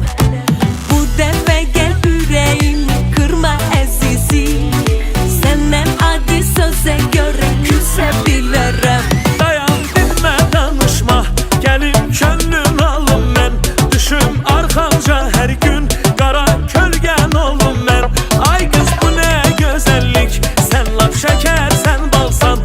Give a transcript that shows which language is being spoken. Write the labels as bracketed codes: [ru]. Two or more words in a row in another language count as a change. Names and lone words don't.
[az] Bu dəfə gəl ürəyimi kırma əzizim. Səndən adi sözə görə küsə bilərəm. Dayan dinme danışma, gelin könlün alım mən. Düşüm arxamca her gün, qara kölgən olum mən. [tr] Ay kız bu ne güzellik, sen laf şeker sen balsan.